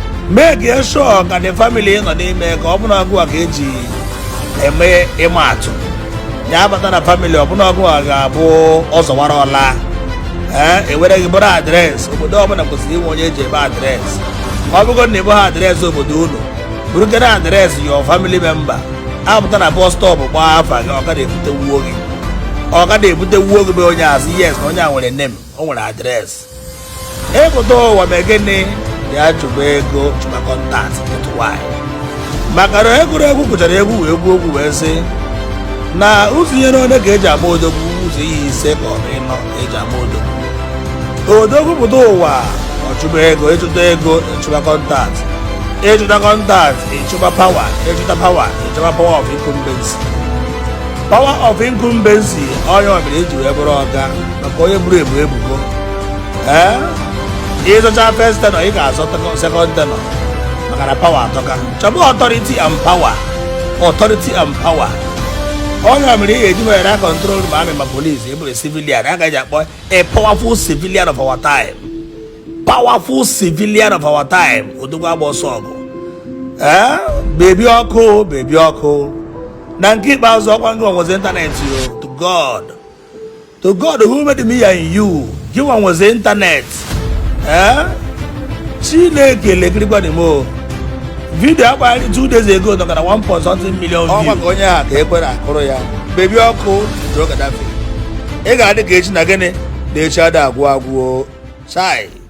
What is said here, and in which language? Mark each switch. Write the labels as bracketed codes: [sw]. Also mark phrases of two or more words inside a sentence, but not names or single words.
[en] Make sure [ig] ka [en] the family [ig] nọ n'ime ka ọ bụrụ ọgụ a ka eji eme ịma atụ. Ya abata na family, ọ bụrụ ọgụ a ga-abụ ọzọ wara ọla. Ee, ewere gị bụrụ adreesị. Obodo ọbụla kwesịrị inwe onye eji ebe adreesị. Ọ bụgo na ịbụ ha adreesị obodo unu, bụrụ gị na adreesị [en] your family member. [ig] Apụta na bus stop gbaa afa gị, ọ gaghị ebute wuo gị. Ọ gaghị ebute wuo gị bụ onye asị, yes, na onye a nwere name, o nwere adreesị. Ịpụta ụwa mee gịnị? Ya chụba ego, chụba kọntaktị, [en] get why. [ig] Maka na egwuregwu gụchara egwu wee gwuo egwu wee sị na ụzọ ihe n'one ka eji ama odogwu, ụzọ ihe ise ka ọ bụ ịnọ ka eji ama odogwu. Odogwu pụta ụwa, ọ chụba ego, ịchụta ego, ịchụba kọntaktị. Ịchụta kọntaktị, ịchụba pawa, ịchụta pawa, ịchụba [en] power of incumbency. Power of incumbency, [ig] onye ọ bụla eji wee bụrụ ọga, maka onye buru ebu ebugo. Ee? Ịzọcha [en] first tenor, [ig] ị ga-azọta [en] second tenor, [ig] maka na power atọka. [en] Chọba authority and power. Authority and power. [ig] Onye ọ bụla ị ga-eji were control ma amị ma police, ị bụrụ civilian, a gaghị akpọ a [en] powerful civilian of our time. Powerful civilian of our time. [ig] Odogwu agba ọsọ ọgụ. Eh? Bebi ọkụ, bebi ọkụ. Na nke ikpeazụ, ọkwa gị nwa nwezi internet yo. [en] To God. To God who made me and you. [ig] Gị nwa nwezi internet. Eh? Chineke lekirikwa dị m o. [en] Video agbanyere two days ago [ig] nọ na [en] one point something million view. [ig] Ọ maka onye a ka ekwere akụrụ ya. Bebi ọkụ, Joe Gaddafi. Ị ga-adị ka echi na gịnị? Na echi ada agwụ agwụ o. Chai.